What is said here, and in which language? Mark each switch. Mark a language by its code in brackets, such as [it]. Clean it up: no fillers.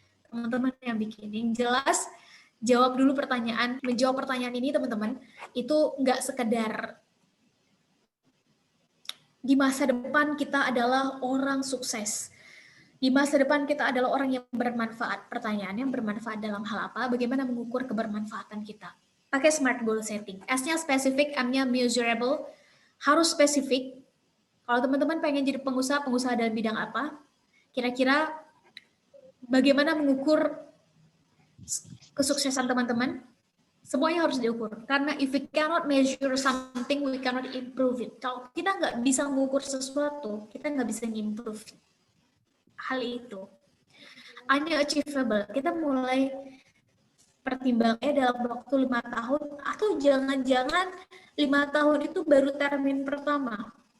[id] Teman-teman yang bikin, yang jelas jawab dulu pertanyaan. Menjawab pertanyaan ini teman-teman, itu nggak sekedar di masa depan kita adalah orang sukses. Di masa depan kita adalah orang yang bermanfaat. Pertanyaannya, bermanfaat dalam hal apa? Bagaimana mengukur kebermanfaatan kita? Pakai SMART goal setting. S-nya spesifik, M-nya measurable. Harus spesifik. Kalau teman-teman pengen jadi pengusaha dalam bidang apa? Kira-kira bagaimana mengukur kesuksesan teman-teman? Semuanya harus diukur. Karena [en] if we cannot measure something, we cannot improve it. [id] Kalau kita nggak bisa mengukur sesuatu, kita nggak bisa improve hal itu. Unachievable. Kita mulai pertimbangannya dalam waktu 5 tahun, atau jangan-jangan 5 tahun itu baru termin pertama.